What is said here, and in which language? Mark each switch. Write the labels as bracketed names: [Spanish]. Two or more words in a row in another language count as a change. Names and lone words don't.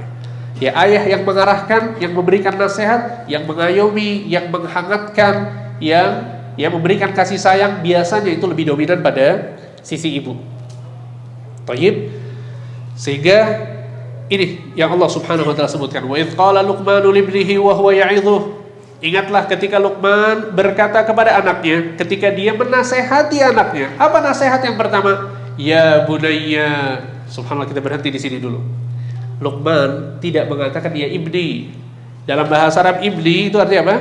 [Indonesian] Ya, ayah yang mengarahkan, yang memberikan nasihat, yang mengayomi, yang menghangatkan, yang memberikan kasih sayang, biasanya itu lebih dominan pada sisi ibu. Thayyib. Sehingga ini yang Allah [Arabic] Subhanahu wa taala [Indonesian] sebutkan, [Arabic] wa idz qala Luqmanu libnihi wa huwa ya'idhuh. [Indonesian] Ingatlah ketika Luqman berkata kepada anaknya ketika dia menasehati anaknya. Apa nasihat yang pertama? [Arabic] Ya bunayya. [Indonesian] Subhanallah, kita berhenti di sini dulu. Luqman tidak mengatakan [Arabic] ya ibni. [Indonesian] Dalam bahasa Arab ibni itu artinya apa?